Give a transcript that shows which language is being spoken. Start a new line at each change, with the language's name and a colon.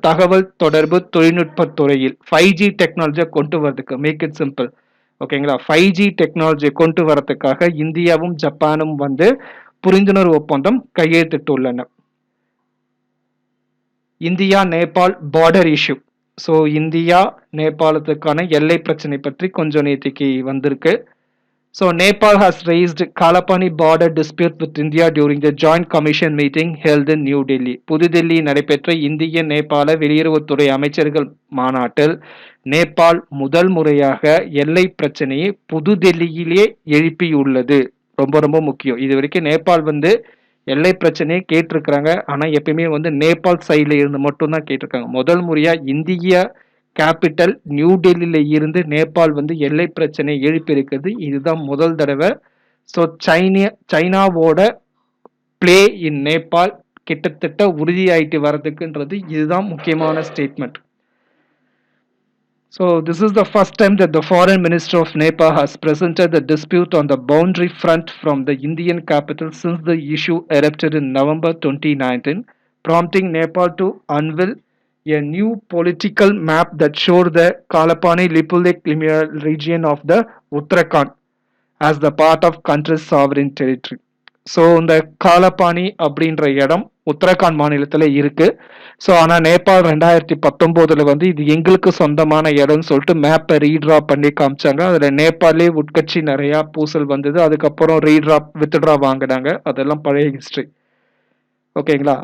Tamil: தகவல் தொடர்பு தொழில்நுட்ப துறையில் 5G டெக்னாலஜியை கொண்டு வரதுக்கு,
English: make it simple,
Tamil: ஓகேங்களா, 5G டெக்னாலஜியை கொண்டு வரதுக்காக இந்தியாவும் ஜப்பானும் வந்து புரிந்துணர்வு ஒப்பந்தம் கையெழுத்திட்டுள்ளன. India Nepal border issue. So India நேபாளத்துக்கான எல்லை பிரச்சனை பற்றி கொஞ்சம் நேற்றுக்கு வந்திருக்கு.
English: So Nepal has raised Kalapani border dispute with India during the joint commission meeting held in New Delhi.
Tamil: புதுதில்லி நடைபெற்ற இந்திய நேபாள வெளியுறவுத்துறை அமைச்சர்கள் மாநாட்டில் நேபாள் முதல் முறையாக எல்லை பிரச்சனையை புதுதில்லியிலே எழுப்பியுள்ளது. ரொம்ப ரொம்ப முக்கியம். இது வரைக்கும் நேபாள் வந்து எல்லை பிரச்சனையை கேட்டிருக்கிறாங்க. ஆனால் எப்பயுமே வந்து நேபாள் சைடில் இருந்து மட்டும்தான் கேட்டிருக்காங்க. முதல் முறையாக இந்திய கேபிட்டல் நியூ டெல்லியில இருந்து நேபாள் வந்து எல்லை பிரச்சனை எழுப்பியிருக்கிறது. இதுதான் முதல் தடவை. ஸோ சைனாவோட பிளே இன் நேபாள் கிட்டத்தட்ட உறுதியாயிட்டு வர்றதுக்குன்றது இதுதான் முக்கியமான statement.
English: So this is the first time that the foreign minister of Nepal has presented the dispute on the boundary front from the Indian capital since the issue erupted in November 2019. prompting Nepal to unveil a new political map that showed the Kalapani Lipulik region of the Uttarakhand as the part of country's sovereign territory.
Tamil: So இந்த காலப்பாணி அப்படின்ற இடம் உத்தரகாண்ட் மாநிலத்தில் இருக்கு. So ஆனால் நேபாள் 2019 வந்து இது எங்களுக்கு சொந்தமான இடம்னு சொல்லிட்டு மேப்பை ரீட்ரா பண்ணி காமிச்சாங்க. அதில் நேபாளே உட்கட்சி நிறையா பூசல் வந்தது. அதுக்கப்புறம் வித்ட்ரா வாங்கினாங்க. அதெல்லாம் பழைய ஹிஸ்ட்ரி. ஓகேங்களா.